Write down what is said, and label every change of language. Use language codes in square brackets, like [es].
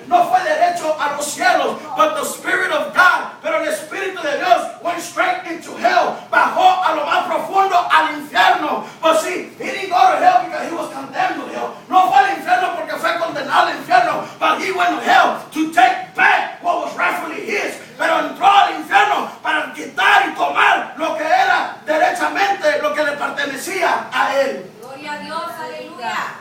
[es] No fue derecho a los cielos, [en] but the Spirit of God, [es] pero el Espíritu de Dios [en] went straight into hell. [es] Bajó a lo más profundo al infierno. [en] But see, he didn't go to hell because he was condemned to hell. [es] No fue al infierno [en] porque fue condenado al infierno, but he went to hell to take back what was rightfully his. [es] Pero entró al infierno para quitar y tomar lo que era derechamente lo que le pertenecía a él. Gloria a Dios, aleluya.